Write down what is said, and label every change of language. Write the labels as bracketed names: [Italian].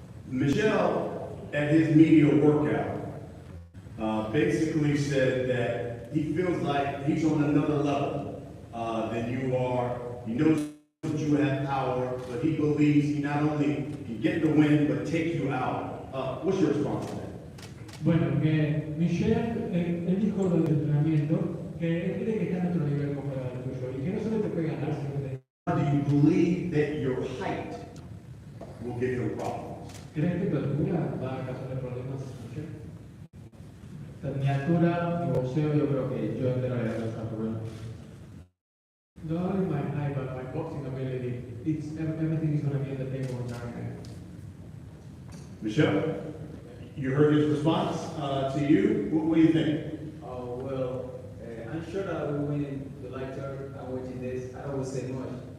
[English] Michelle, at his media workout, basically said that he feels like he's on another level than you are. He knows that you have power, but he believes he not only can get the win, but take you out. What's your response to that? [Spanish] Bueno, que Michelle, él dijo lo del entrenamiento, que él cree que está en otro nivel comparado al tuyo, y que no solo te puede ganar, sino que te... [English] Do you believe that your height will give him problems? [Spanish] ¿Crees que tu altura va a causar problemas, Michelle? Mi altura, mi boxeo, yo creo que yo entero le voy a causar problemas. [English] Not only my height, but my boxing ability, everything is going to be on the table on Saturday. Michelle, you heard his response to you. What do you think? Oh, well, I'm sure that we win in the light turn. I'm watching this. I don't will say much.